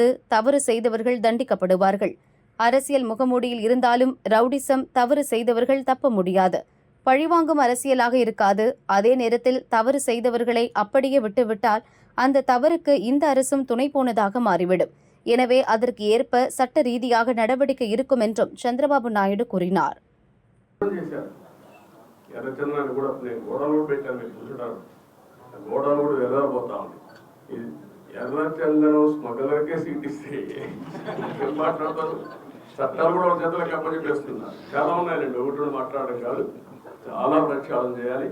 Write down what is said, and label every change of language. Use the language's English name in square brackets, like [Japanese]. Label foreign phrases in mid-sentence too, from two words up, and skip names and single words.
[Tamil] தவறு செய்தவர்கள் தண்டிக்கப்படுவார்கள். அரசியல் முகமூடியில் இருந்தாலும் ரவுடிசம், தவறு செய்தவர்கள் தப்ப முடியாது. பழிவாங்கும் அரசியலாக இருக்காது. அதே நேரத்தில் தவறு செய்தவர்களை அப்படியே விட்டுவிட்டால் அந்த தவறுக்கு இந்த அரசும் துணை போனதாக மாறிவிடும். எனவே அதற்கு ஏற்ப சட்ட ரீதியாக நடவடிக்கை இருக்கும் என்றும் சந்திரபாபு நாயுடு கூறினார். [Telugu] చట్టాలు కూడా ఒక చేతులకు అప్పచెప్పేస్తున్నారు. చాలా ఉన్నాయండి, ఒకటి మాట్లాడడం కాదు, చాలా ప్రక్షాళన చేయాలి.